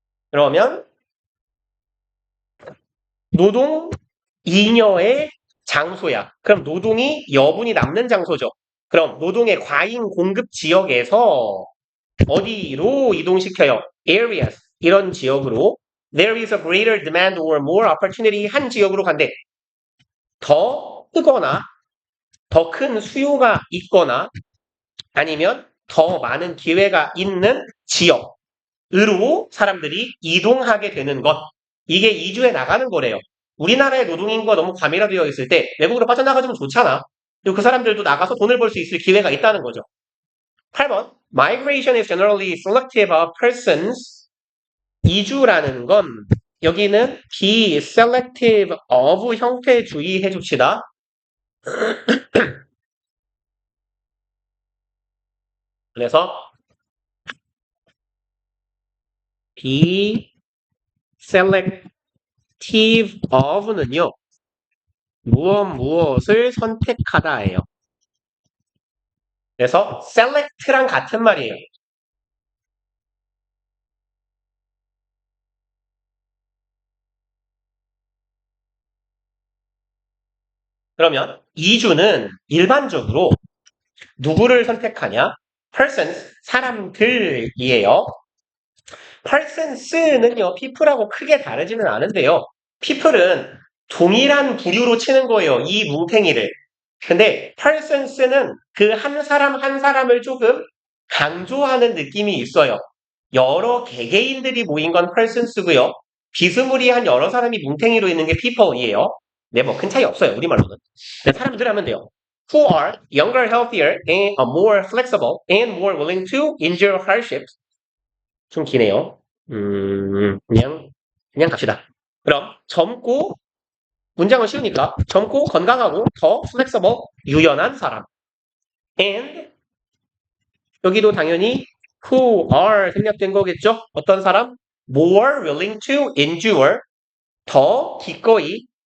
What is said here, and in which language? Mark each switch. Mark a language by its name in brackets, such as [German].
[Korean] 그러면 노동 잉여의 장소야. 그럼 노동이 여분이 남는 장소죠. 그럼 노동의 과잉 공급 지역에서 어디로 이동시켜요? [English] areas 이런 지역으로 there is a greater demand or more opportunity 한 지역으로 간대. [Korean] 더 크거나 더 큰 수요가 있거나 아니면 더 많은 기회가 있는 지역으로 사람들이 이동하게 되는 것. 이게 이주해 나가는 거래요. 우리나라의 노동인구가 너무 과밀화되어 있을 때 외국으로 빠져나가주면 좋잖아. 그리고 그 사람들도 나가서 돈을 벌 수 있을 기회가 있다는 거죠. 8번. [English] Migration is generally selective of persons. [Korean] 이주라는 건 여기는 be selective of 형태 주의해 줍시다. 그래서 be selective of 는요. 무엇을 선택하다예요. 그래서 select랑 같은 말이에요. 그러면 이주는 일반적으로 누구를 선택하냐? persons, 사람들이에요. persons는요, people하고 크게 다르지는 않은데요. people은 동일한 부류로 치는 거예요. 이 뭉탱이를. 근데 persons는 그 한 사람 한 사람을 조금 강조하는 느낌이 있어요. 여러 개개인들이 모인 건 persons고요. 비스무리한 여러 사람이 뭉탱이로 있는 게 people이에요. 네, 뭐 큰 차이 없어요. 우리말로는. 네, 사람들 하면 돼요. [English] Who are younger, healthier, and more flexible, and more willing to endure hardships. [Korean] 좀 기네요. 그냥 갑시다. 그럼 젊고 문장은 쉬우니까 젊고 건강하고 더 flexible, 유연한 사람. And 여기도 당연히 who are 생략된 거겠죠? 어떤 사람? More willing to endure, 더 기꺼이